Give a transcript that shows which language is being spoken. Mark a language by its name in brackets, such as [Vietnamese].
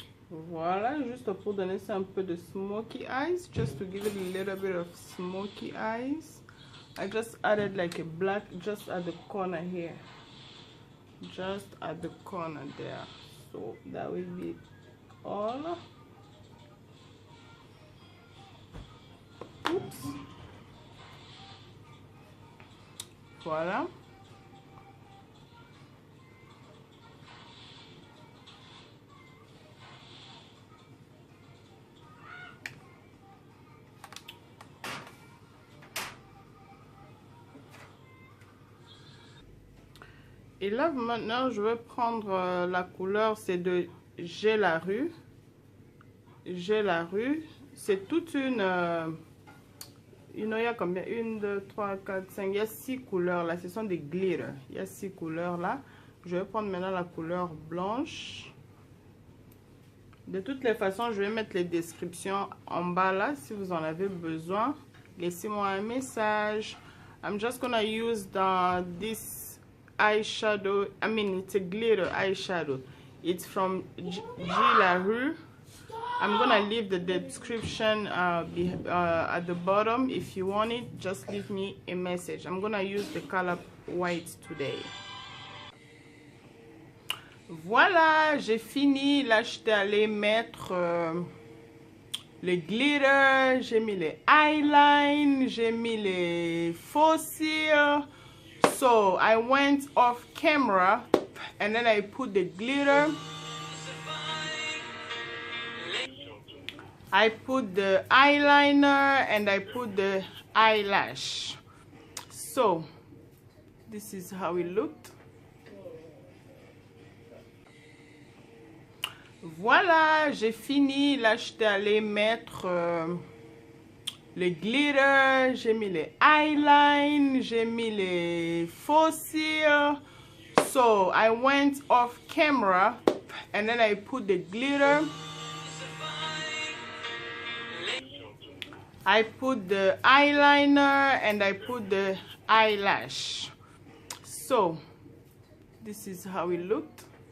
[French] Voilà, juste pour donner ça un peu de smoky eyes, [English] just to give it a little bit of smoky eyes. I just added like a black just at the corner here. Just at the corner there. So that will be all. Oops. [French] Voilà. Et là, maintenant, je vais prendre la couleur, c'est de J'ai la rue. J'ai la rue. C'est toute une... il y a combien? 1, 2, 3, 4, 5. Il y a 6 couleurs là. Ce sont des glitter. Il y a 6 couleurs là. Je vais prendre maintenant la couleur blanche. De toutes les façons, je vais mettre les descriptions en bas là si vous en avez besoin. Laissez-moi un message. [English] I'm just gonna use this eyeshadow. I mean, it's a glitter eyeshadow. It's from G La Rue. I'm gonna leave the description at the bottom. If you want it, just leave me a message. I'm gonna use the color white today. [French] Voilà, j'ai fini. Là, j'étais allée mettre les glitter, j'ai mis les eyelines, j'ai mis les faux cils. [English] So I went off camera and then I put the glitter. I put the eyeliner and I put the eyelash. So this is how it looked. [French] Voilà, j'ai fini. Là, j'étais allée mettre les glitter, j'ai mis les eyelines, j'ai mis les faux cils. [English] So I went off camera and then I put the glitter. I put the eyeliner and I put the eyelash. So this is how it looked.